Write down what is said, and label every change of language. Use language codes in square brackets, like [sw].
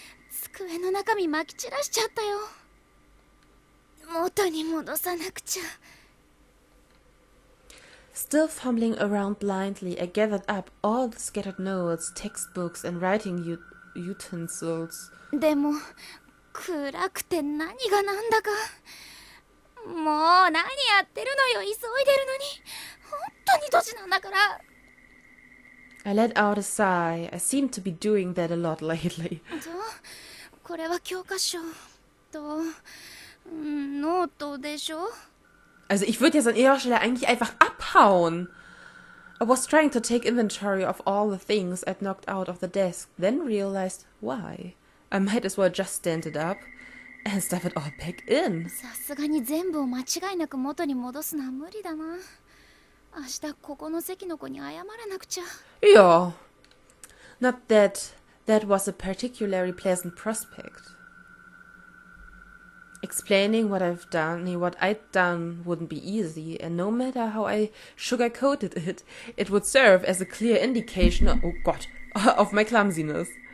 [ja] 机の中身まき散らしちゃったよ。元に戻さなくちゃ。 [en] Still fumbling around blindly, I gathered up all the scattered notes, textbooks, and writing utensils. [ja] でも暗くて何がなんだか。もう何やってるのよ、急いでるのに。本当にドジなんだから。 [en] I let out a sigh. I seem to be doing that a lot lately. [ja] これは教科書とノートでしょ? [de] Also ich würde jetzt an ihrer Stelle eigentlich einfach abhauen. [en] I was trying to take inventory of all the things I'd knocked out of the desk, then realized why. I might as well just stand it up and stuff it all back in. [ja] さすがに全部を間違いなく元に戻すのは無理だな。明日ここの席の子に謝らなくちゃ。 [en] Yeah. Not that that was a particularly pleasant prospect. Explaining what I'd done wouldn't be easy, and no matter how I sugarcoated it, it would serve as a clear indication of my clumsiness.